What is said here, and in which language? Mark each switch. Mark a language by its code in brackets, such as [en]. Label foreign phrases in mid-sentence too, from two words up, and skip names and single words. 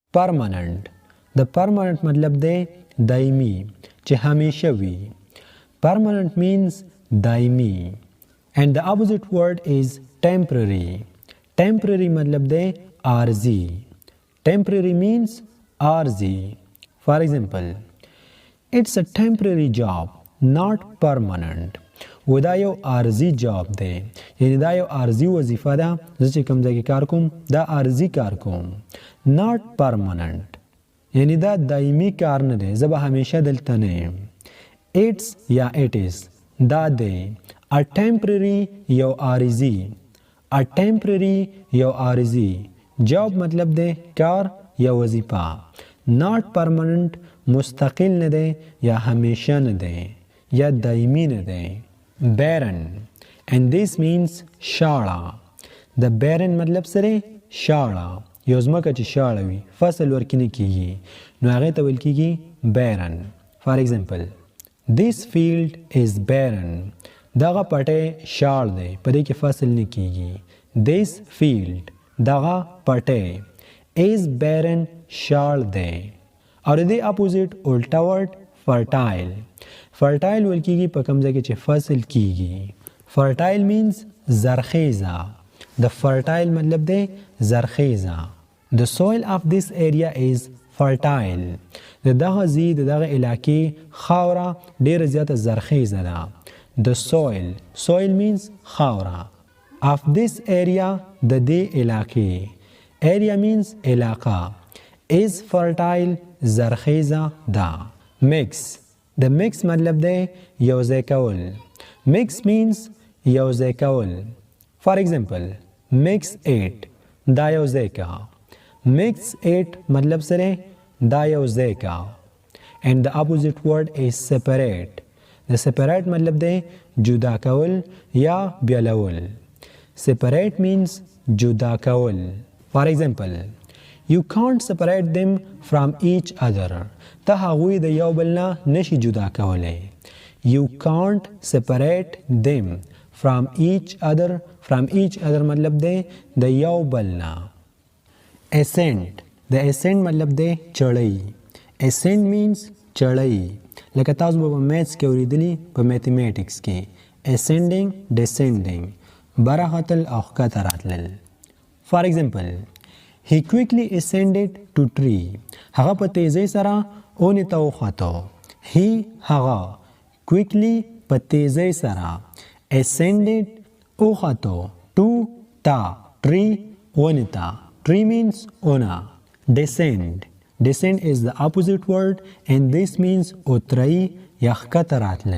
[en] permanent. [ps] د permanent مطلب دی دایمی چې همیشه وي. [en] Permanent means دایمی. And the opposite word is temporary. [ps] Temporary مطلب دی عارضی. [en] Temporary means عارضی. For example, it's a temporary job, not permanent. [ps] و دا یو عارضی جاب دی، یعنی دا یو عارضی وظیفه ده. زه چې کوم ځای کې کار کوم دا عارضی کار کوم. [en] not permanent [ps] یعنی دا دایمی کار نه دی، زه به همیشه دلته نه یم. it's یا [en] it is [ps] دا دی. [en] a temporary [ps] یو عارضی. [en] a temporary [ps] یو عارضی. جاب مطلب دی کار یا وظیفه. [en] not permanent [ps] مستقل نه دی یا همیشه نه دی یا دایمی نه دی. [en] barren and this means شاړه. [ps] د barren مطلب سره شاړه. یو ځمکه چې شاړه وي فصل ورکې نه کیږي نو هغې ته ویل کیږي barren. [en] for example, this field is barren. [ps] دغه پټی شاړ دی په دې کې فصل نه کیږي. [en] this field [ps] دغه پټی [en] is barren [ps] شاړ دی. او د دې اپوزیټ الټا ورډ fertile. fertile ویل کیږي په کوم ځای کې چې فصل کیږي. [en] fertile means [ps] زرخیزه. د fertile مطلب دی زرخیزه. [en] the soil of this area is fertile. [ps] د دغه ځای د دغه علاقې خاوره ډیره زیاته زرخیزه ده. [en] the soil means خاوره of this area [ps] د دې علاقې. [en] area means علاقه. is fertile [ps] زرخیزه ده. [en] mix. [ps] د mix مطلب دی یوځای کول. [en] mix means یوځای کول. for example, mix 8 [ps] دا یوځای کا. mix 8 مطلب سره دا یوځای کا. [en] and the opposite word is separate. [ps] د separate مطلب دی جدا کول یا بیلول. [en] separate means جدا کول. for example, you can't separate them from each other. [ps] ته هغوی د یو بل نه نشي جدا کولی. [en] you can't separate them from each other. from each other [ps] مطلب دی د یو بل نه. ascent. د ascent مطلب دی چړی. [en] ascent means [ps] چړی. لکه تاسو به په میتھس کې اوریدلی په میتھمیټکس کې [en] ascending descending [ps] برختل او ښکته راتلل. [en] for example, he quickly ascended to tree. [ps] هغه په تیزی سره اونې ته وخوته. he هغه quickly په تیزی سره ascended وخوته to تا tree اونې ته. [en] tree means اونه. descend is the opposite word and this means [ps] اترئی یا ښکته راتلل.